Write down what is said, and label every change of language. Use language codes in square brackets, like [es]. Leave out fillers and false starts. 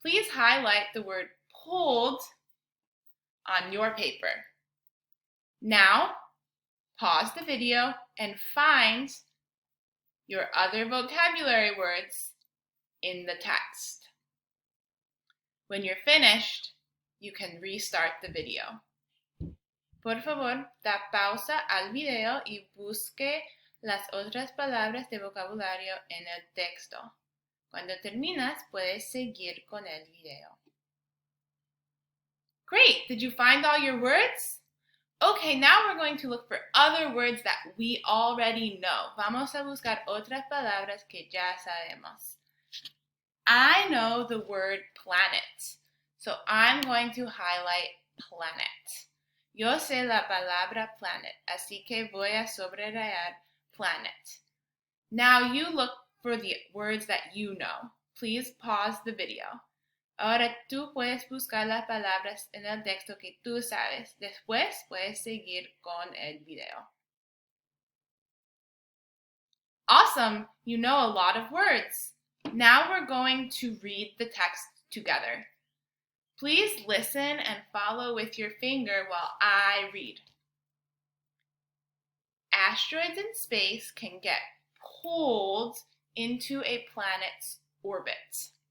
[en] Please highlight the word pulled on your paper. Now, pause the video and find your other vocabulary words in the text. When you're finished, you can restart the video. [es] Por favor, da pausa al video y busque las otras palabras de vocabulario en el texto. Cuando terminas, puedes seguir con el video. [en] Great! Did you find all your words? Okay, now we're going to look for other words that we already know. [es] Vamos a buscar otras palabras que ya sabemos. [en] I know the word planet, so I'm going to highlight planet. [es] Yo sé la palabra planet, así que voy a subrayar planet. [en] Now you look for the words that you know. Please pause the video. [es] Ahora tú puedes buscar las palabras en el texto que tú sabes. Después puedes seguir con el video. [en] Awesome! You know a lot of words. Now we're going to read the text together. Please listen and follow with your finger while I read. Asteroids in space can get pulled into a planet's orbit.